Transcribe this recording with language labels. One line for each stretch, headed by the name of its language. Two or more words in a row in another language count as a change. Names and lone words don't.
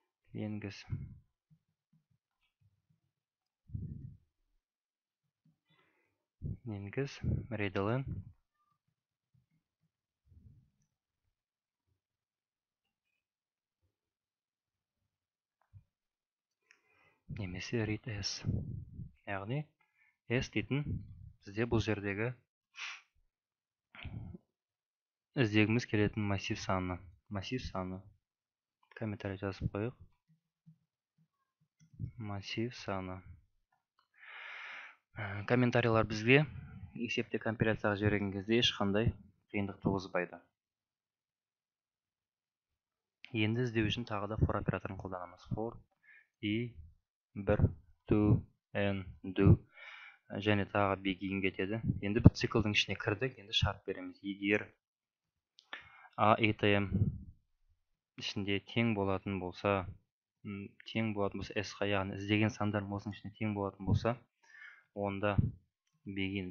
Kazakh: Енгіз. Енгіз. Readline. Немесе
English: read as.
Kazakh: Яғни s дейтін бізде бұл жердегі іздегіміз келетін массив саны. Массив саны. Комментарий жазып қойық. Массив саны. Комментарийлар бізге есепте компиляцияға жіберген кезде ешқандай қиындық туғызбайды. Енді іздеу үшін тағы да for операторын қолданамыз.
English: For, i, 1, to, n, do
Kazakh: және тағы begin кетеді. Енді біз циклдың ішіне кірдік, енді шарт береміз. Егер a atm ішінде тең болатын болса, s-қа, яғни іздеген сандар осының ішінде тең болатын болса, онда begin.